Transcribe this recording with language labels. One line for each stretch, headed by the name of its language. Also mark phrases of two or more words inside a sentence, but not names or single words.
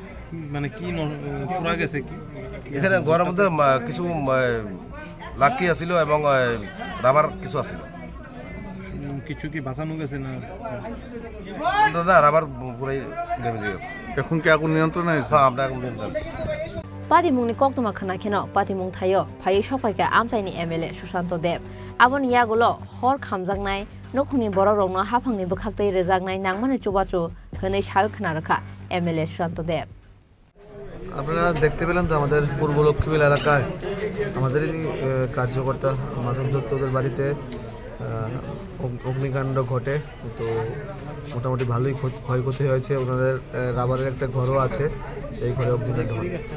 Bangla: মানে কি পুরা গেছে কি? এখানে ঘরের মধ্যে কিছু লাকি আছিল এবং রাবার কিছু আছিল। কিছু কি বাঁচানো গেছে না? না, রাবার পুরাই ড্যামেজ হয়ে গেছে। এখন কি আগুন নিয়ন্ত্রণে আছে? হ্যাঁ, আমরা আগুন নিয়ন্ত্রণে আছি।
Kok Borok: Pati mungni koktoma khana kheno pati mung thayo phai shopaika amsaini MLA Sushant Dev aboni yagulo hor khamjangnai nokhuni borok rokno haphangni bukhaktei rejagnai nangmani chubachu hwnei sayo khana rakha MLA Sushant Dev।
Bangla: আপনারা দেখতে পেলেন তো আমাদের পূর্ব লক্ষ্মীবিল এলাকায় আমাদেরই কার্যকর্তা মাধব দত্তদের বাড়িতে অগ্নিকাণ্ড ঘটে। তো মোটামুটি ভালোই ক্ষয়ক্ষতি হয়েছে। ওনাদের রাবারের একটা ঘরও আছে, এই ঘরে অগ্নিকাণ্ড ঘটে।